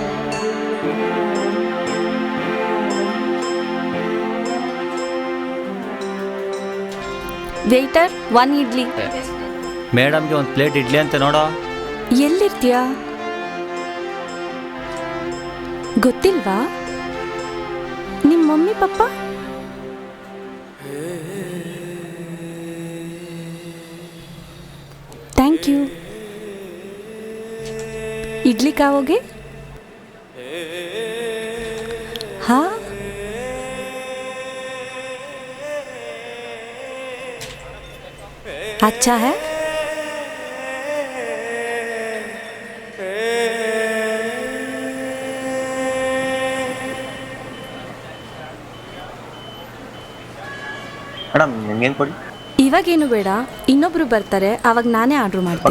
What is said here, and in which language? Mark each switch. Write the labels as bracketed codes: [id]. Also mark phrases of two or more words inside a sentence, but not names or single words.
[kn] ವೇಟರ್, 1 ಇಡ್ಲಿ. ಮೇಡಮ್ಗೆ ಒಂದು ಪ್ಲೇಟ್ ಇಡ್ಲಿ ಅಂತ ನೋಡೋ. ಎಲ್ಲಿರ್ತೀಯಾ? ಗೊತ್ತಿಲ್ವಾ? ನಿಮ್ಮ [en] mummy pappa? thank you. [hi] इडली खाओगे? हाँ. अच्छा है. [kn] ಮೇಡಮ್ ನಿಮ್ಗೇನು ಕೊಡಿ? ಇವಾಗೇನು ಬೇಡ, ಇನ್ನೊಬ್ರು ಬರ್ತಾರೆ, ಅವಾಗ ನಾನೇ ಆರ್ಡರ್ ಮಾಡ್ತೀನಿ.